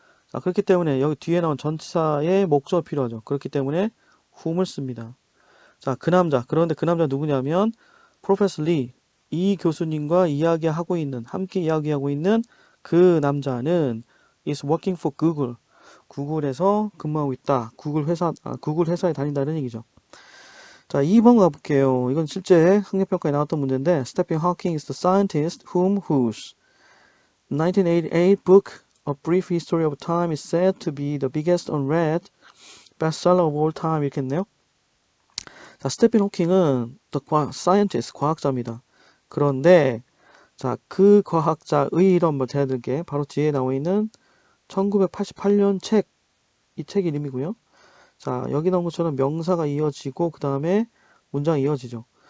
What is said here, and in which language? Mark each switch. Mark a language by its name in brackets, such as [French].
[Korean] 자, 그렇기 때문에 여기 뒤에 나온 전치사의 목적어 필요하죠. 그렇기 때문에 whom을 씁니다. 자, 그 남자. 그런데 그 남자 누구냐면 프로페서 리, 이 교수님과 함께 이야기하고 있는 그 남자는 [English] is working for Google. [Korean] 구글에서 근무하고 있다. 구글 회사에 다닌다는 얘기죠. 자, 2번 가볼게요. [English] 이건 실제 학력평가에 나왔던 문제인데 Stephen Hawking is the scientist whose 1988 book A Brief History of Time is said to be the biggest unread bestseller of all time [Korean] 이렇게 했네요. 자, 스테픈 호킹은 the scientist, 과학자입니다. 그런데 자, 그 과학자의 이런 뭐 제가 들게 바로 뒤에 나와 있는 1988년 책, 이 책 이름이고요. 자, 여기 나온 것처럼 명사가 이어지고 그 다음에 문장이 이어지죠.